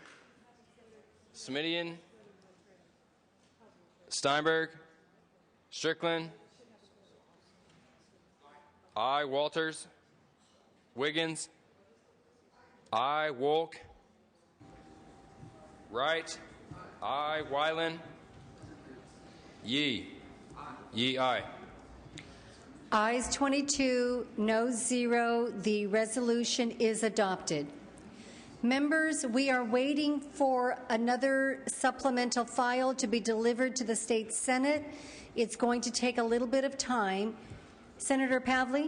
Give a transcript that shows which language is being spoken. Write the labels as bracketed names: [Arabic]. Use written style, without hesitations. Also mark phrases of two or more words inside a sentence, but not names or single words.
[English] Smidian? Steinberg? Strickland? Aye. Walters? Wiggins? Aye. Wolk? Wright? Aye. Wyland? Yee? Yee, aye. Ayes 22, no 0. The resolution is adopted. Members, we are waiting for another supplemental file to be delivered to the State Senate. It's going to take a little bit of time. Senator Pavley?